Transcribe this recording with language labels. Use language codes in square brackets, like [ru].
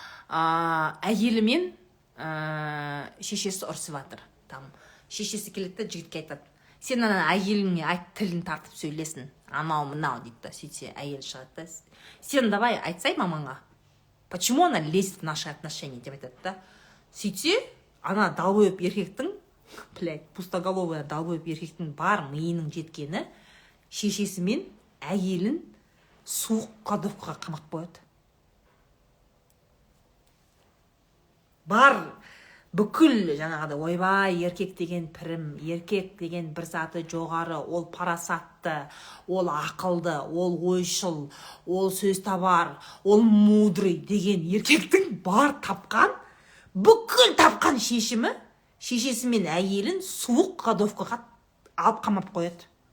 [kk] Әйелімен шешесі ұрсып жатыр. Там шешесі келеді, жігітке айтады. Сен ана әйеліңе айт, тілін тартып сөйлесін. Анау мынау дейді да, сөйтсе әйел шығады да. Сен давай айтсай мамаңа. [ru] Почему она лезет в наши отношения [kk] деп айтады да. Сөйтсе, ана далбойып еркектің, пустоголовый далбойып еркектің бар миының жеткені, шешесі мен әйелін суық кладовкаға қамап қояды. Бар бүкіл жаңағыда ойбай, еркек деген пірім, еркек деген бір заты жоғары, ол парасатты, ол ақылды, ол ойшыл, ол сөз табар, ол мудрый деген еркектің бар тапқан, бүкіл тапқан шешімі, шешесі мен әйелін суық кладовкаға алып қамап қояды.